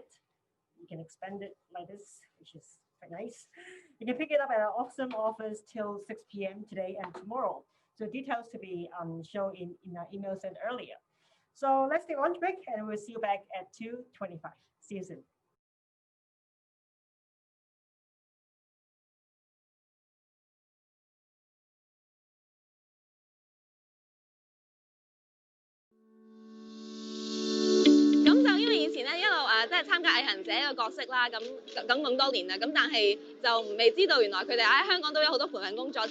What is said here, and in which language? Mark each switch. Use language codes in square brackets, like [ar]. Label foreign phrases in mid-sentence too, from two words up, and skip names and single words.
[en] You can expand it like this, which is quite nice. You can pick it up at our Oxfam office till 6 p.m. today and tomorrow. So details to be shown in our email sent earlier. So let's take a lunch break, and we'll see you back at 2:25. See you soon. [yue] 即係參加毅行者嘅角色啦，咁多年啦，咁但係就未知道原來佢哋喺香港都有好多培訓工作。